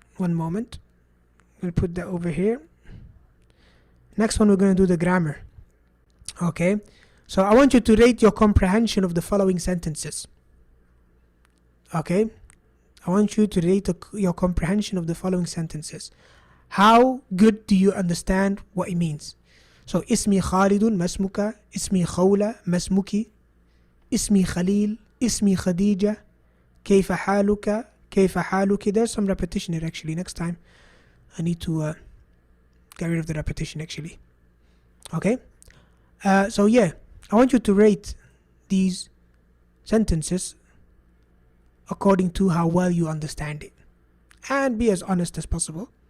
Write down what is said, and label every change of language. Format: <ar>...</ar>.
<en>One moment, we'll put that over here. Next one, we're going to do the grammar. Okay, so I want you to rate your comprehension of the following sentences. Okay, I want you to rate your comprehension of the following sentences. How good do you understand what it means?</en> <ar>So اسمي خالد ما اسمك اسمي خولة ما اسمك اسمي خليل اسمي خديجة كيف حالك كيف حالك.</ar> <en>There's some repetition here actually. Next time I need to get rid of the repetition actually. Okay, so yeah, I want you to rate these sentences according to how well you understand it, and be as honest as possible.</en>